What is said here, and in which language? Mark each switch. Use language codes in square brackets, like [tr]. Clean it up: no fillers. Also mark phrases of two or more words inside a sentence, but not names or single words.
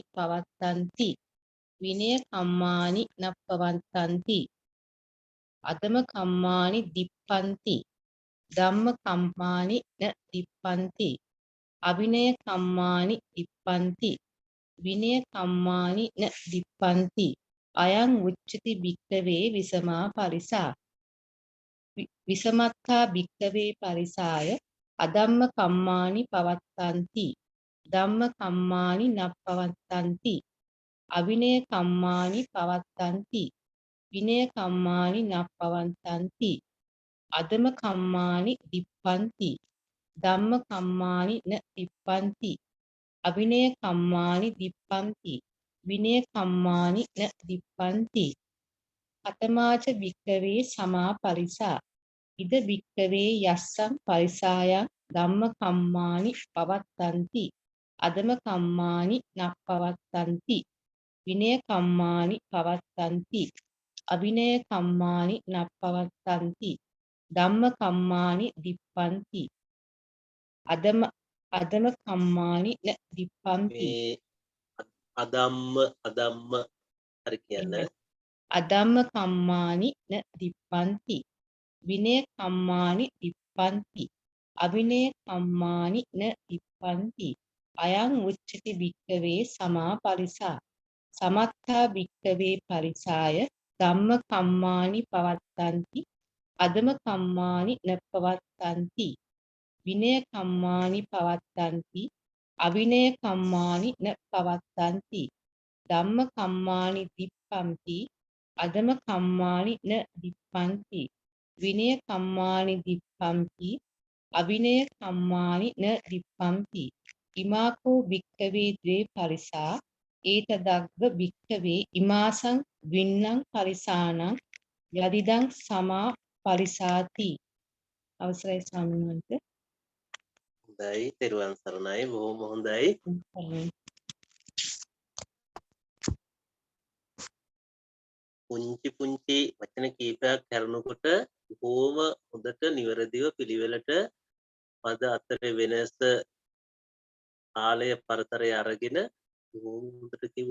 [pi] පවත්තන්ති විනය කම්මානි න පවත්තන්ති අදම කම්මානි දිප්පන්ති ධම්ම කම්මානි න දිප්පන්ති අවිනය කම්මානි දිප්පන්ති විනය කම්මානි න දිප්පන්ති අයං උච්චති භික්ඛවේ විසමා පරිසා විසමත්තා භික්ඛවේ පරිසාය අදම්ම කම්මානි පවත්තන්ති ධම්ම කම්මානි නප්පවත්තන්ති අවිනය කම්මානි පවත්තන්ති විනය කම්මානි නප්පවත්තන්ති අදම කම්මානි දිප්පන්ති ධම්ම කම්මානි න දිප්පන්ති අවිනය කම්මානි දිප්පන්ති විනය කම්මානි න දිප්පන්ති අතමාච භික්ඛවේ සමා පරිසා ඉද භික්ඛවේ යස්සම් පරිසායන් ධම්ම කම්මානි පවත්තන්ති අදම කම්මානි නප්පවත්තන්ති විනය කම්මානි පවත්තන්ති අවිනය කම්මානි නප්පවත්තන්ති ධම්ම කම්මානි දිප්පන්ති අදම කම්මානි න දිප්පන්ති [si] මේ අදම්ම හරි කියන්න. [pi] අදම්ම කම්මානි න දිප්පන්ති විනය කම්මානි දිප්පන්ති අවිනය කම්මානි න දිප්පන්ති අයං උච්චති භික්ඛවේ සමා පරිසා සමත්තා භික්ඛවේ පරිසාය ධම්ම කම්මානි පවත්තන්ති අදම කම්මානි න පවත්තන්ති විනය කම්මානි පවත්තන්ති අවිනය කම්මානි න පවත්තන්ති ධම්ම කම්මානි දිප්පන්ති අදම කම්මානි න දිප්පන්ති විනය කම්මානි දිප්පන්ති අවිනය කම්මානි න දිප්පන්ති ඉමාකෝ භික්ඛවේ ද්වේ පරිසා ඒතදග්ග භික්ඛවේ ඉමාසං වින්නං පරිසානං යදිදං සමා පරිසාති. [si] අවසරයි ස්වාමීන් වහන්සේ. හොඳයි තෙරුවන් සරණයි බොහොම හොඳයි. පුංචි වචන කීපයක් කරනකොට බොහොම හොඳට නිවැරදිව පිළිවෙලට පද අතරේ වෙනස කාලය පරතරය අරගෙන බොහොම හොඳට කිව්ව.